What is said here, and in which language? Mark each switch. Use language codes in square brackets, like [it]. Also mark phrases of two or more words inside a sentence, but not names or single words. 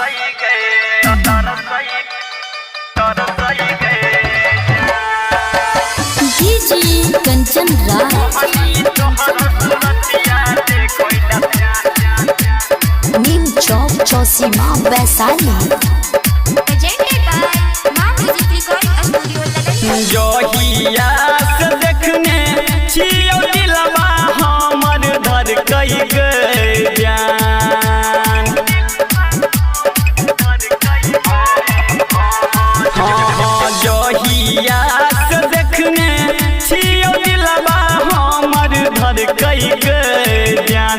[en] DJ Kanchan Neem Chowk Chausima Vaishali. Presented by Maa Music Recording Studio Ladakh. [mai] जहिया से देखने छियो दिलवा हमर धर कई गए जान। हाँ जहिया से देखने छियो दिलवा हमर धर कई गए जान।